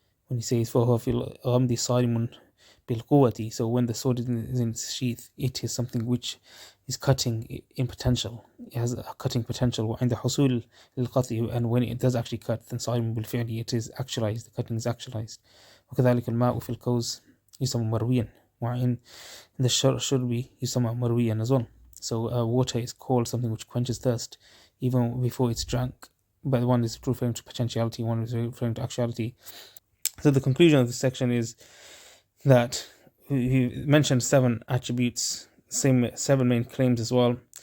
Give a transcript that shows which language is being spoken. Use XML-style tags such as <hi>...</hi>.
<en>When he says,</en> <ar>فَهُوَ فِي الْغَمْدِ صَارِمٌ بِالْقُوَّةِ,</ar> <en>so when the sword is in its sheath, it is something which is cutting in potential. It has a cutting potential.</en> <ar>وَعِنْدَ حُصُولِ الْقَطْعِ,</ar> <en>and when it does actually cut, then</en> <ar>صَارِمٌ بِالْفِعْلِ,</ar> <en>it is actualized, the cutting is actualized.</en> <ar>وَكَذَلِكَ الْمَاءُ فِي الْكَوْزِ يُسَمَّى مَرْوِيًا, وَعِنْ the shurbi يُسَمَّى مَرْوِيًا as well.</ar> <en>So water is called something which quenches thirst even before it's drank. But one is referring to potentiality, one is referring to actuality. So the conclusion of this section is that he mentioned 7 attributes, same 7 main claims as well.</en>